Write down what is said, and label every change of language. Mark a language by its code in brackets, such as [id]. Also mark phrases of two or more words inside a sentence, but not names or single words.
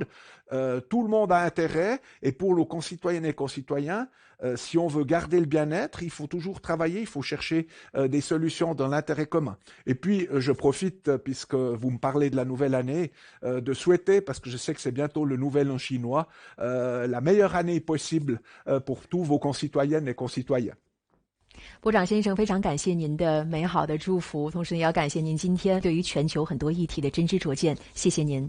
[fr] Tout le monde a intérêt et pour nos concitoyennes et concitoyens, si on veut garder le bien-être, il faut toujours travailler, il faut chercher des solutions dans l'intérêt commun. Et puis, je profite, puisque vous me parlez de la nouvelle année, de souhaiter, parce que je sais que c'est bientôt le nouvel an chinois, la meilleure année possible pour tous vos concitoyennes et concitoyens. [zh] 部长先生，非常感谢您的美好的祝福，同时也要感谢您今天对于全球很多议题的真知灼见，谢谢您。